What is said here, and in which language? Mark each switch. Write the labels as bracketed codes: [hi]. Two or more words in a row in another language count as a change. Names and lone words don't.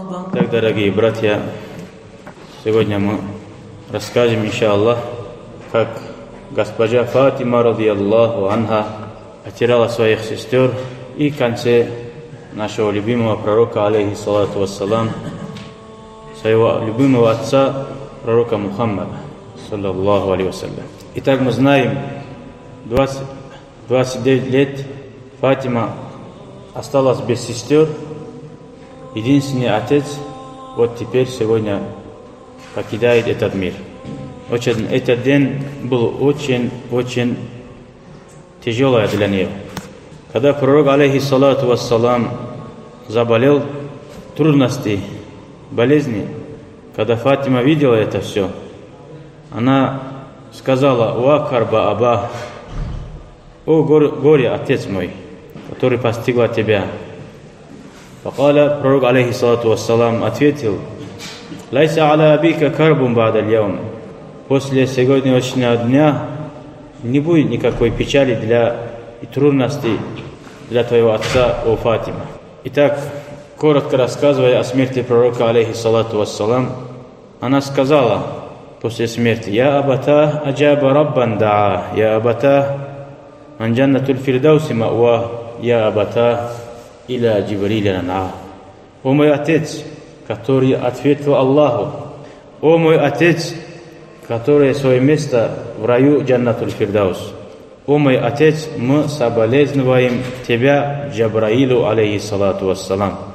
[ru] Так, дорогие братья, сегодня мы расскажем, иншаллах, как госпожа Фатима, [ar] رضي الله عنها, [ru] потеряла своих сестер, и в конце нашего любимого пророка, [ar] عليه الصلاة والسلام, [ru] своего любимого отца, пророка Мухаммада, [ar] صلى الله عليه وسلم. [ru] Итак, мы знаем, 29 лет Фатима осталась без сестер, единственный отец, вот теперь сегодня покидает этот мир. Этот день был очень тяжелый для нее. Когда пророк, [ar] عليه الصلاة والسلام, [ru] заболел, трудности, болезни, когда Фатима видела это все, она сказала: [ar] «وا كرب أباه, [ru] о горе, отец мой, который постигла тебя». Факаля, пророк, [ar] عليه الصلاة والسلام, [ru] ответил: [ar] «ليس على أبيك كرب بعد اليوم». [ru] После сегодняшнего дня не будет никакой печали и трудностей для твоего отца, о Фатима. Итак, коротко рассказывая о смерти пророка, [ar] عليه الصلاة والسلام, [ru] она сказала после смерти: [ar] «يا أبتاه أجاب ربا دعاه، يا أبتاه من جنة الفردوس مأواه، يا أبتاه إلى جبريل ننعاه». [ru] О мой отец, который ответил Аллаху, о мой отец, который свое место в раю Джаннатуль Фирдаус. О мой отец, мы соболезнуем тебя Джабраилу, [ar] عليه الصلاة والسلام.